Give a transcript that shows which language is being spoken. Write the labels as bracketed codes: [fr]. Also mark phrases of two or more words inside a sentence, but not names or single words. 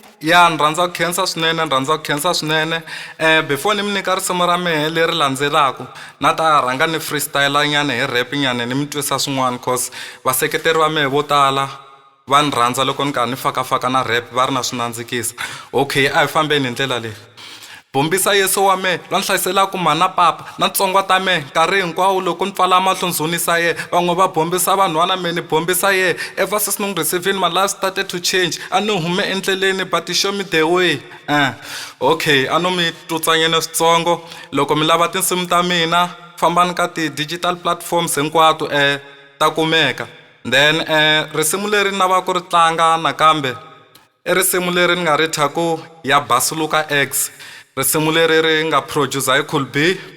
[ts] Ya ni rhandza ku khensa swinene before ni mi nyika risimu ra mehe leri landzelaka na ta rhanga ni freestyle nyana hi rap nyana ni mi twisa swin'wana cause vaseketeri va mehe vo tala va ni rhandza loko ni karhi ni fakafaka na rap va ri na swinandzikisa okay a hi fambeni hi ndlela leyi bombisa Yesu wa me la ni hlayiselaku mana papa na tsongwa ta me nkarhi hinkwawo loko ni pfala mahlo ndzunisa ye van'we va bombisa vanhwana me ni bombisa ye [en] ever since [ts] ni n'wi receivini [en] my life started to change [ts] a ni hume endleleni [en] but show me the way [ts] okay a no mi tutsanyeni switsongo loko mi lava tinsimu ta mina fambani ka ti- [en] digital platforms [ts] hinkwato ta kumeka then risimu leri ni lava ku ri tlanga nakambe i risimu leri ni nga ri thaku ya Basuluka X risimu leri ri nga producer hi Cool B